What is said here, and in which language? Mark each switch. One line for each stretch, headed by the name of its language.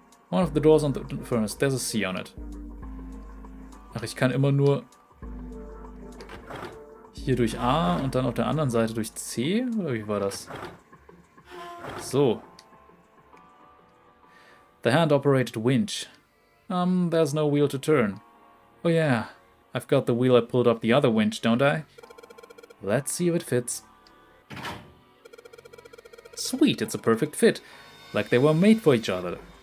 English: One of the doors on the furnace, there's a C on it.
German: Ach, ich kann immer nur hier durch A und dann auf der anderen Seite durch C? Oder wie war das? So.
English: The hand-operated winch. There's no wheel to turn. Oh yeah, I've got the wheel I pulled up the other winch, don't I? Let's see if it fits. Sweet, it's a perfect fit. Like they were made for each other.